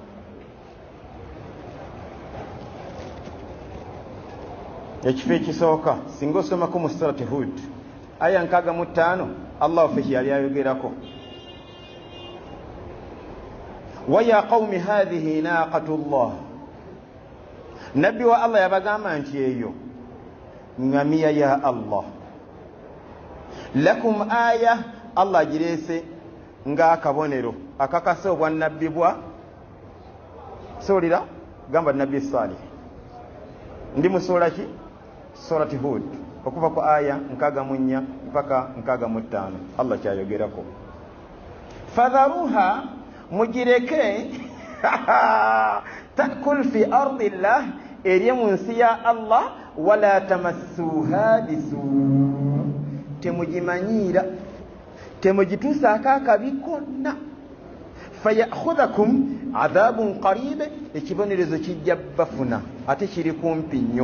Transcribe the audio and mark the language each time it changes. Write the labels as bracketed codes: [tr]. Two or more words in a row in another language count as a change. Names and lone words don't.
[lg] ekifo ekisooka singa osomako mu surati Hud aya 65 Allah waffe kyeyali ayogerako. [ar] ويا قوم هذه ناقة الله. [lg] nabbi wa Allah yabagamba nti eyo ngamiya ya Allah. [ar] لكم آية [lg] Allah agireese ng'akabonero akakasa obwannabbi bwa soolira gamba nabbi Salih. Ndi mu sura ki? Surati Hud, okuva ku aya 64 mpaka 65. Allah kyayogerako, fadharuha, mugireke [ar] تأكل في أرض الله, [lg] erye mu nsi ya Allah, [ar] ولا تمسوها بسوء, [lg] temugimanyira, temugituusaako akabi konna, [ar] فيأخذكم عذاب قريب, [lg] ekibonerezo kijja bafuna ate kiri kumpi nnyo.